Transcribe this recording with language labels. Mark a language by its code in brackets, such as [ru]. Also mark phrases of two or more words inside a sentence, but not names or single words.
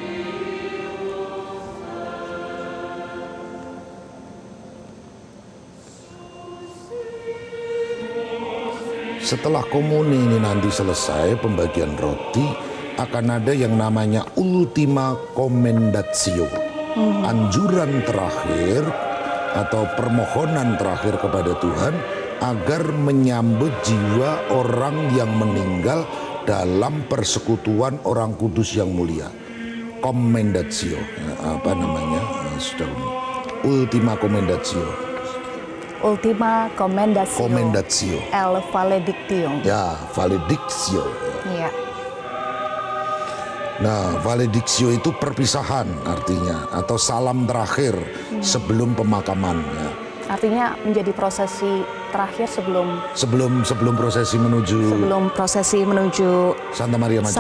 [id] Setelah komuni ini nanti selesai pembagian roti, akan ada yang namanya [la] ultima commendatio, [id] anjuran terakhir atau permohonan terakhir kepada Tuhan agar menyambut jiwa orang yang meninggal dalam persekutuan orang kudus yang mulia. Commendatio, apa namanya? [la] Ultima commendatio. Ultima commendatio. Commendatio. El valedictio. [id] Ya, valedictio. Iya. Nah, valedictio itu perpisahan artinya, atau salam terakhir sebelum pemakaman. Ya. Artinya menjadi prosesi terakhir sebelum prosesi menuju Santa Maria Maggiore.